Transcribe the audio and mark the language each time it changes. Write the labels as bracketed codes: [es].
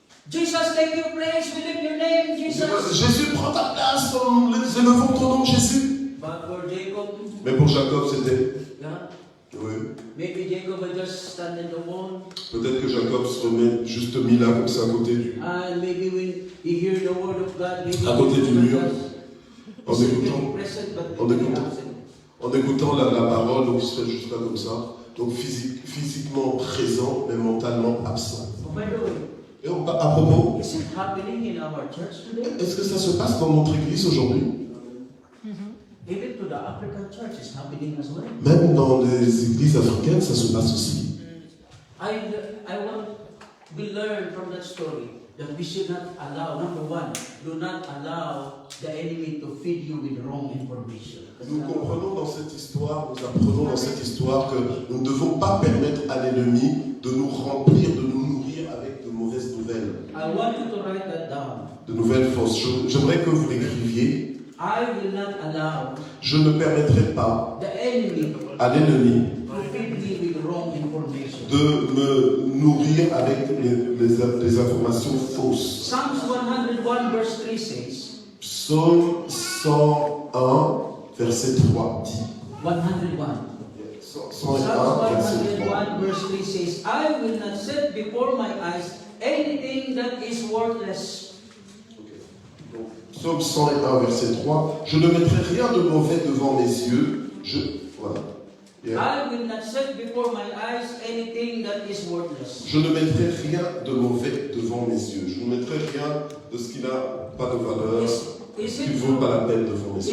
[en] Jesus take your place, we lift your name, [fr] il Jesus. dirait, Jésus, prends ta place, élevons ton nom, Jésus. [en] But for Jacob, [fr] Mais pour Jacob, c'était, [en] yeah, [fr] oui. [en] maybe Jacob will just stand in the wall, [fr] Peut-être que Jacob se remet juste mis là, comme ça, à côté du... [en] and maybe when he hear the word of God, maybe [fr] À côté du mur, en [en] he's [fr] écoutant, [en] present, but [fr] en [en] he'll be [fr] écoutant. [en] absent. [fr] en écoutant la parole, donc il serait juste là comme ça. Donc physiquement présent, mais mentalement absent. [en] Oh, by the way, [fr] Et à propos, [en] is it happening in our church today? [fr] est-ce que ça se passe dans notre église aujourd'hui? [en] Even to the African church, it's happening as well. [fr] Même dans les églises africaines, ça se passe aussi. [en] I want we learn from that story that we should not allow, number one, do not allow the enemy to feed you with wrong information. [fr] Nous comprenons dans cette histoire, nous apprenons dans cette histoire que nous ne devons pas permettre à l'ennemi de nous remplir, de nous nourrir avec de mauvaises nouvelles, [en] I want you to write that down. [fr] de nouvelles fausses choses. J'aimerais que vous l'écriviez. [en] I will not allow [fr] Je ne permettrai pas [en] the enemy [fr] à l'ennemi [en] to feed me with wrong information. [fr] de me nourrir avec les informations fausses. [en] Psalms 101 verse 3 says, [fr] Psaume 101, verset 3 dit. [en] 101. [fr] 101, verset 3. [en] Psalms 101 verse 3 says, I will not set before my eyes anything that is worthless. [fr] Psaume 101, verset 3. Je ne mettrai rien de mauvais devant mes yeux. Voilà. Yeah. [en] I will not set before my eyes anything that is worthless. [fr] Je ne mettrai rien de mauvais devant mes yeux. Je ne mettrai rien de ce qui n'a pas de valeur, [en] Is [fr] qui ne [en] it [fr] vaut pas [en] true? [fr] la peine devant mes yeux.